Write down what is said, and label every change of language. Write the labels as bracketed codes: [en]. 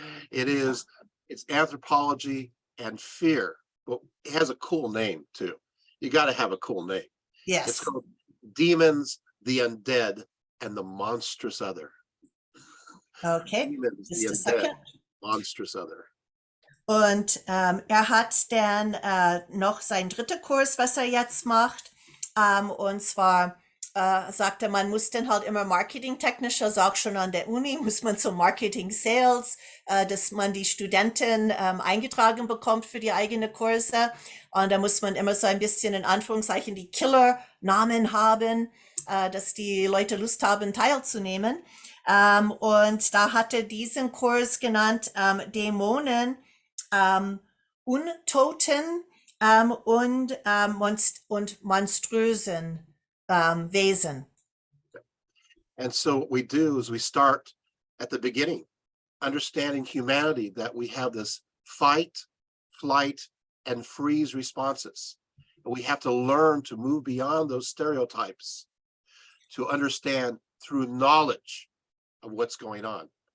[en] It's anthropology and fear, but it has a cool name too. You got to have a cool name. Yes. It's called Demons, the Undead, and the Monstrous Other. Okay. Demons, Just the a Undead, second. Monstrous Other. [de] Und er hat dann noch seinen dritten Kurs, was er jetzt macht. Und zwar sagt er, man muss dann halt immer marketingtechnisch, also auch schon an der Uni, muss man zum Marketing Sales, dass man die Studenten eingetragen bekommt für die eigenen Kurse. Und da muss man immer so ein bisschen in Anführungszeichen die Killer-Namen haben, dass die Leute Lust haben, teilzunehmen. Und da hat er diesen Kurs genannt, Dämonen, Untoten und monströsen Wesen. [en] And so what we do is we start at the beginning, understanding humanity, that we have this fight, flight, and freeze responses. And we have to learn to move beyond those stereotypes to understand through knowledge of what's going on.